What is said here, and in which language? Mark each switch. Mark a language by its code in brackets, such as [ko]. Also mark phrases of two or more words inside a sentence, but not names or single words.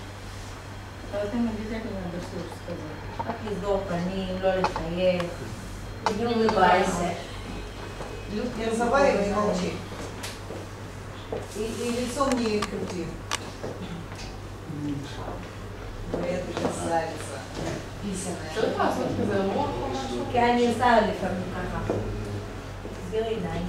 [he] רק לסגור פנים, לא לחייך. [ru] Не улыбайся. Не разговаривай, не молчи. И лицом не крути. Привет, красавица. [he] כי אני עושה לפעמים ככה. תסבירי עיניים.